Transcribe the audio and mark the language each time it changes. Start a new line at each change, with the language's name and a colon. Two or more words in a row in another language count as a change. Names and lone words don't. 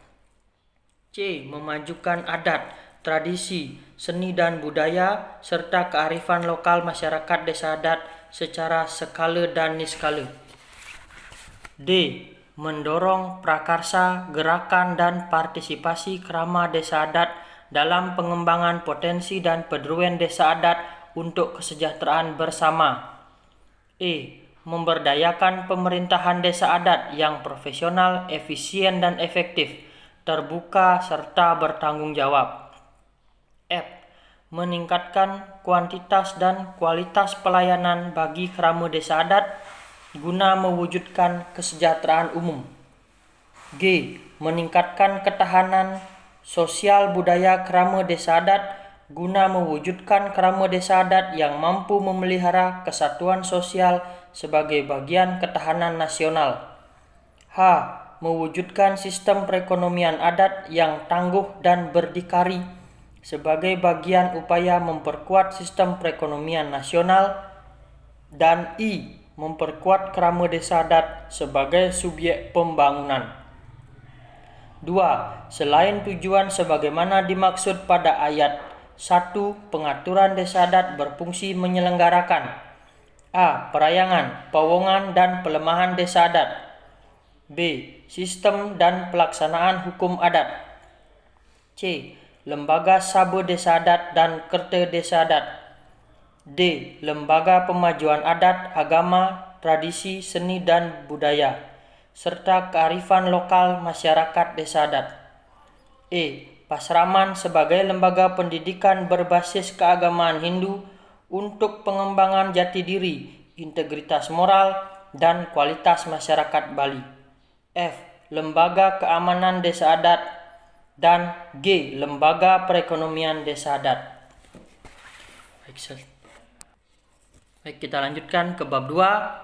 Indonesian: C. Memajukan adat, tradisi, seni dan budaya serta kearifan lokal masyarakat desa adat secara skala dan niskala. D. Mendorong prakarsa, gerakan dan partisipasi kerama desa adat dalam pengembangan potensi dan pedruan desa adat untuk kesejahteraan bersama. E. Memberdayakan pemerintahan desa adat yang profesional, efisien dan efektif, terbuka serta bertanggung jawab. F. Meningkatkan kuantitas dan kualitas pelayanan bagi kerama desa adat guna mewujudkan kesejahteraan umum. G. Meningkatkan ketahanan sosial budaya kerama desa adat guna mewujudkan kerama desa adat yang mampu memelihara kesatuan sosial sebagai bagian ketahanan nasional. H. Mewujudkan sistem perekonomian adat yang tangguh dan berdikari sebagai bagian upaya memperkuat sistem perekonomian nasional. Dan I. Memperkuat kerama desa adat sebagai subjek pembangunan. 2. Selain tujuan sebagaimana dimaksud pada ayat 1, pengaturan desa adat berfungsi menyelenggarakan A. Perayangan, pawongan dan pelemahan desa adat, B. Sistem dan pelaksanaan hukum adat, C. Lembaga Sabe Desa Adat dan Kerta Desa Adat, D. Lembaga Pemajuan Adat, Agama, Tradisi, Seni dan Budaya serta kearifan lokal masyarakat desa adat. E. Pasraman sebagai lembaga pendidikan berbasis keagamaan Hindu untuk pengembangan jati diri, integritas moral, dan kualitas masyarakat Bali. F. Lembaga keamanan desa adat, dan G. Lembaga perekonomian desa adat. Baik, kita lanjutkan ke bab 2.